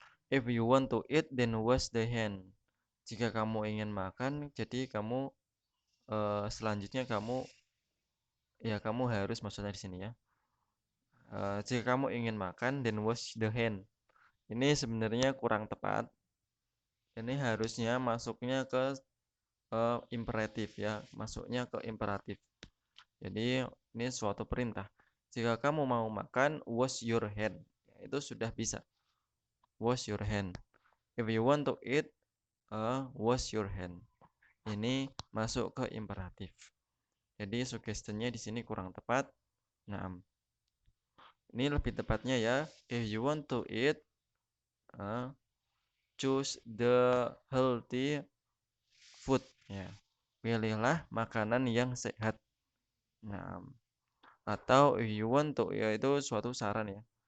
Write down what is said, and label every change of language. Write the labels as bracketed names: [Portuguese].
[English] If you want to eat, then wash the hand. [Indonesian] Jika kamu ingin makan, jadi kamu selanjutnya kamu harus maksudnya di sini ya. Jika kamu ingin makan, [English] then wash the hand. [Indonesian] Ini sebenarnya kurang tepat. Ini harusnya masuknya ke imperatif ya, masuknya ke imperatif. Jadi ini suatu perintah. Jika kamu mau makan, [English] wash your hand. [Indonesian] Ya, itu sudah bisa. Wash your hand. [English] If you want to eat, wash your hand. [Indonesian] Ini masuk ke imperatif. Jadi sugestinya di sini kurang tepat. Nah, ini lebih tepatnya ya. [English] If you want to eat, choose the healthy food. [Indonesian] Ya, pilihlah makanan yang sehat. Nah, atau [English] if you want to, [Indonesian] yaitu suatu saran ya.